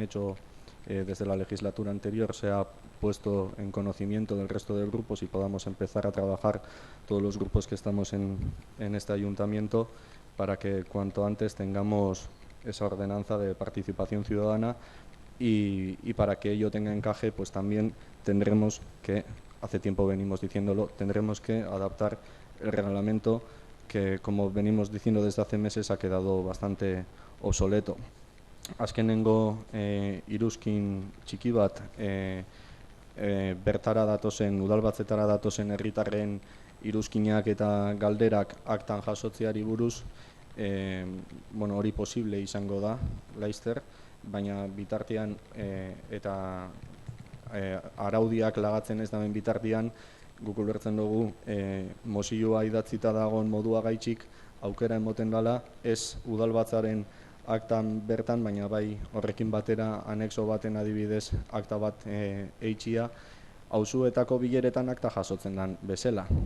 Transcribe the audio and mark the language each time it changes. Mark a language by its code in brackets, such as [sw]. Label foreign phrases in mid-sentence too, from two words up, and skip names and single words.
[es] hecho desde la legislatura anterior se ha puesto en conocimiento del resto de grupos, y podamos empezar a trabajar todos los grupos que estamos en este ayuntamiento para que cuanto antes tengamos esa ordenanza de participación ciudadana, y para que ello tenga encaje, pues también tendremos que, hace tiempo venimos diciéndolo, tendremos que adaptar el reglamento que, como venimos diciendo desde hace meses, ha quedado bastante obsoleto. [eu] Azkenengo iruzkin txiki bat bertara datozen, udalbatzetara datozen herritarren iruzkinak eta galderak aktan jasotzeari buruz, hori posible izango da laster, baina bitartean eta araudiak lagatzen ez daben bitartean, guk ulertzen dugu mozioa idatzita dagoen modua gaitxik aukera emoten dela, ez udalbatzaren aktan bertan, baina bai horrekin batera anexo baten adibidez akta bat eitxia, auzuetako bileretan akta jasotzen den bezala.